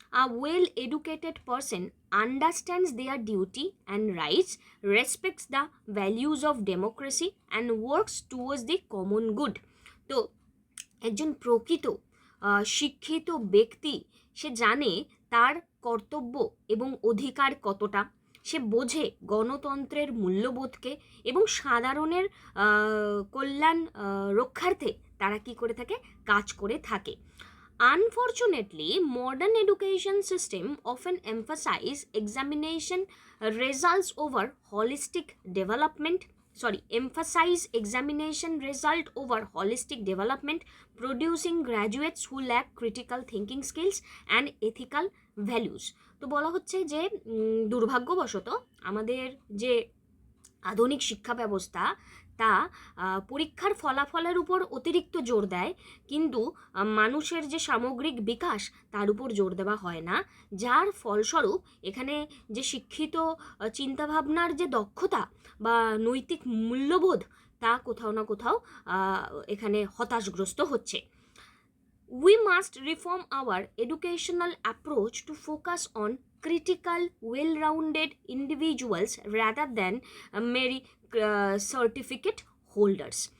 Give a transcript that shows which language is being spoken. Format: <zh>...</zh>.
<en>A well-educated person understands their duty and rights, respects the values of democracy, and works towards the common good.</en> <bn>তো একজন প্রকৃত শিক্ষিত ব্যক্তি সে জানে তার কর্তব্য এবং অধিকার কতটা, সে বোঝে গণতন্ত্রের মূল্যবোধকে এবং সাধারণের কল্যাণ রক্ষার্থে তারা কি করে থাকে, কাজ করে থাকে।</bn> <en>Unfortunately, modern education system often emphasize examination results over holistic development. Emphasize examination result over holistic development, producing graduates who lack critical thinking skills and ethical values.</en> <bn>তো বলা হচ্ছে যে দুর্ভাগ্যবশত আমাদের যে আধুনিক শিক্ষা ব্যবস্থা তা পরীক্ষার ফলাফলের উপর অতিরিক্ত জোর দেয়, কিন্তু মানুষের যে সামগ্রিক বিকাশ তার উপর জোর দেওয়া হয় না, যার ফলস্বরূপ এখানে যে শিক্ষিত চিন্তাভাবনার যে দক্ষতা বা নৈতিক মূল্যবোধ তা কোথাও না কোথাও এখানে হতাশগ্রস্ত হচ্ছে।</bn> <en>We must reform our educational approach to focus on critical, well-rounded individuals rather than mere certificate holders.</en>